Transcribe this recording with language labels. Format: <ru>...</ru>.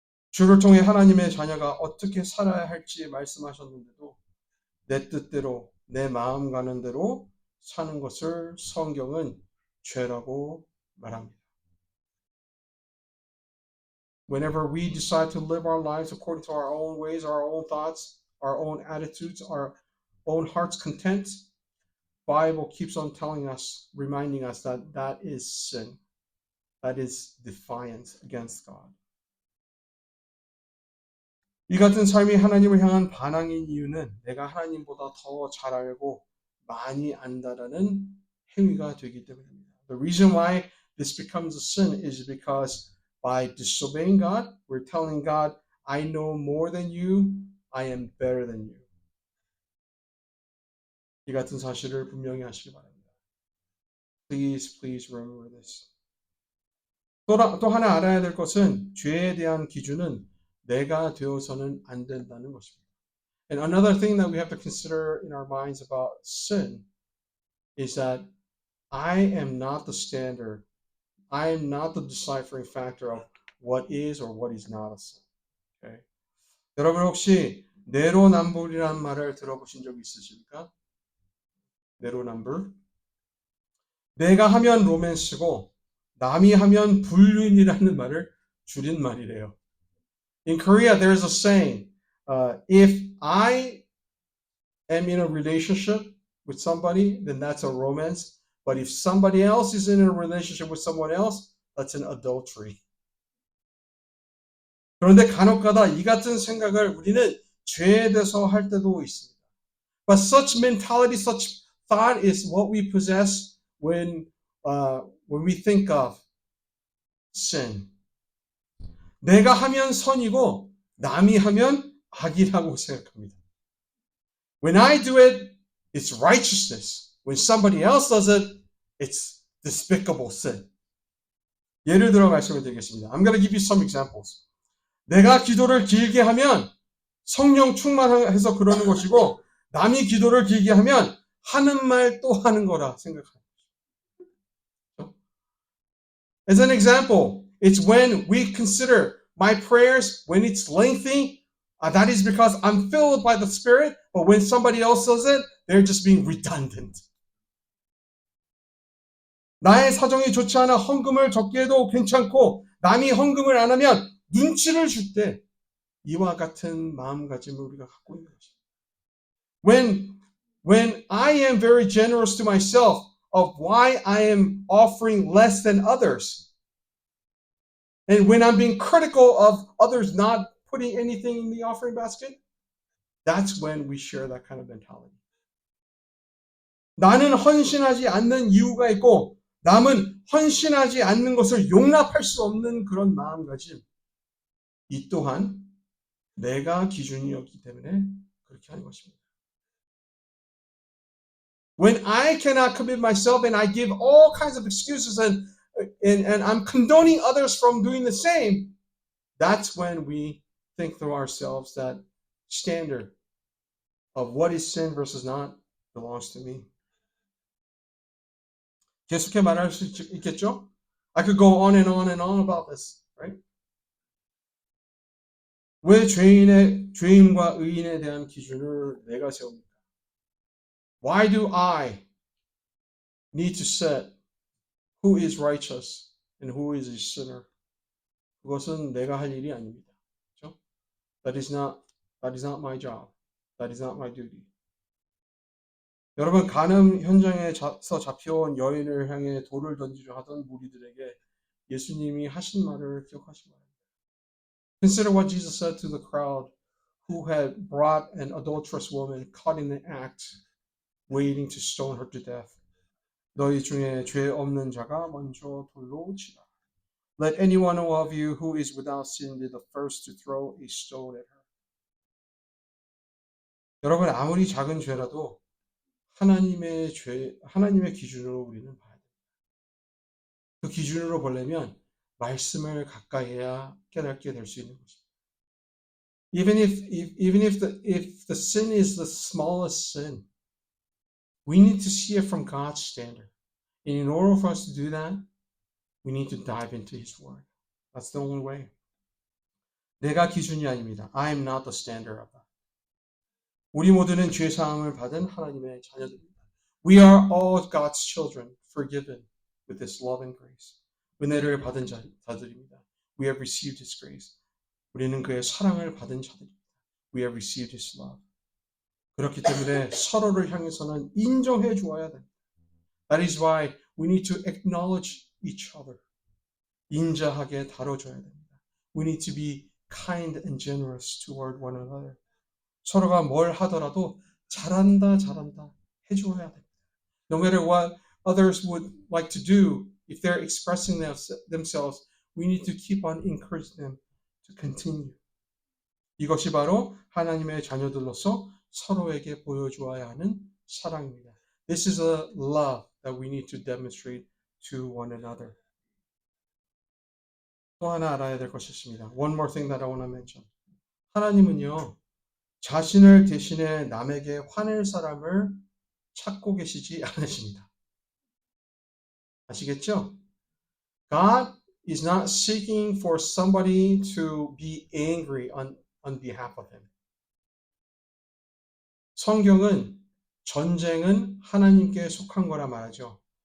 <ko>주를 통해 하나님의 자녀가 어떻게 살아야 할지 말씀하셨는데도 내 뜻대로 내 마음 가는 대로 사는 것을 성경은 죄라고 말합니다.</ko> <en>Whenever we decide to live our lives according to our own ways, our own thoughts, our own attitudes, our own heart's content, Bible keeps on telling us, reminding us that that is sin. That is defiance against God.</en> <ko>이 같은 삶이 하나님을 향한 반항인 이유는 내가 하나님보다 더 잘 알고 많이 안다라는 행위가 되기 때문입니다.</ko> <en>The reason why this becomes a sin is because by disobeying God, we're telling God, I know more than you, I am better than you.</en> <ko>이 같은 사실을 분명히 하시기 바랍니다.</ko> <en>Please, please remember this.</en> <ko>또 하나 알아야 될 것은 죄에 대한 기준은 내가 되어서는 안 된다는 것입니다.</ko> <en>And another thing that we have to consider in our minds about sin is that I am not the standard. I am not the deciphering factor of what is or what is not a sin. Okay?</en> <ko>여러분 혹시 내로남불이라는 말을 들어보신 적 있으십니까? 내로남불. 내가 하면 로맨스고 남이 하면 불륜이라는 말을 줄인 말이래요.</ko> <en>In Korea, there's a saying, if I am in a relationship with somebody, then that's a romance. But if somebody else is in a relationship with someone else, that's an adultery.</en> <ko>그런데 간혹가다 이 같은 생각을 우리는 죄에 대해서 할 때도 있습니다.</ko> <en>But such mentality, such thought is what we possess when we think of sin.</en> <ko>내가 하면 선이고 남이 하면 악이라고 생각합니다.</ko> <en>When I do it, it's righteousness. When somebody else does it, it's despicable sin.</en> <ko>예를 들어 말씀을 드리겠습니다.</ko> <en>I'm going to give you some examples.</en> <ko>내가 기도를 길게 하면 성령 충만해서 그러는 것이고 남이 기도를 길게 하면 하는 말 또 하는 거라 생각합니다.</ko> <en>As an example, it's when we consider my prayers, when it's lengthy, that is because I'm filled by the Spirit, but when somebody else does it, they're just being redundant.</en> <ko>나의 사정이 좋지 않아 헌금을 적게 해도 괜찮고 남이 헌금을 안 하면 눈치를 줄 때 이와 같은 마음가짐을 우리가 갖고 있는 것입니다.</ko> <en>When I am very generous to myself of why I am offering less than others, and when I'm being critical of others not putting anything in the offering basket, that's when we share that kind of mentality.</en> <ko>나는 헌신하지 않는 이유가 있고 남은 헌신하지 않는 것을 용납할 수 없는 그런 마음가짐. 이 또한 내가 기준이었기 때문에 그렇게 하는 것입니다.</ko> <en>When I cannot commit myself and I give all kinds of excuses and I'm condoning others from doing the same, that's when we think through ourselves that standard of what is sin versus not belongs to me.</en> <ko>계속해 말할 수 있겠죠?</ko> <en>I could go on and on and on about this, right?</en> <ko>왜 죄인과 의인에 대한 기준을 내가 세웁니까?</ko> <en>Why do I need to set who is righteous and who is a sinner?</en> <ko>그것은 내가 할 일이 아닙니다. 그렇죠?</ko> <en>That is not my job. That is not my duty.</en> <ko>여러분 간음 현장에서 잡혀온 여인을 향해 돌을 던지려 하던 무리들에게 예수님이 하신 말을 기억하시기 바랍니다.</ko> <en>Consider what Jesus said to the crowd who had brought an adulterous woman caught in the act, waiting to stone her to death.</en> <ko>너희 중에 죄 없는 자가 먼저 돌로 치라.</ko> <en>Let any one of you who is without sin be the first to throw a stone at her.</en> <ko>여러분 아무리 작은 죄라도 하나님의 기준으로 우리는 봐야 됩니다. 그 기준으로 보려면 말씀을 가까이 해야 깨닫게 될 수 있는 것입니다.</ko> <en>Even if the sin is the smallest sin, we need to see it from God's standard. And in order for us to do that, we need to dive into His Word. That's the only way.</en> <ko>내가 기준이 아닙니다.</ko> <en>I am not the standard of that.</en> <ko>우리 모두는 죄 사함을 받은 하나님의 자녀들입니다.</ko> <en>We are all God's children, forgiven with His love and grace.</en> <ko>은혜를 받은 자들입니다.</ko> <en>We have received His grace.</en> <ko>우리는 그의 사랑을 받은 자들입니다.</ko> <en>We have received His love.</en> <ko>그렇기 때문에 서로를 향해서는 인정해 주어야 됩니다.</ko> <en>That is why we need to acknowledge each other.</en> <ko>인자하게 다뤄줘야 됩니다.</ko> <en>We need to be kind and generous toward one another.</en> <ko>서로가 뭘 하더라도 잘한다 해줘야 됩니다.</ko> <en>No matter what others would like to do, if they're expressing themselves, we need to keep on encouraging them to continue.</en> <ko>이것이 바로 하나님의 자녀들로서 서로에게 보여주어야 하는 사랑입니다.</ko> <en>This is a love that we need to demonstrate to one another.</en> <ko>또 하나 알아야 될 것이 있습니다.</ko> <en>One more thing that I want to mention.</en> <ko>하나님은요, 자신을 대신해 남에게 화낼 사람을 찾고 계시지 않으십니다. 아시겠죠?</ko> <en>God is not seeking for somebody to be angry on behalf of him.</en> <ko>성경은 전쟁은 하나님께 속한 거라 말하죠.</ko>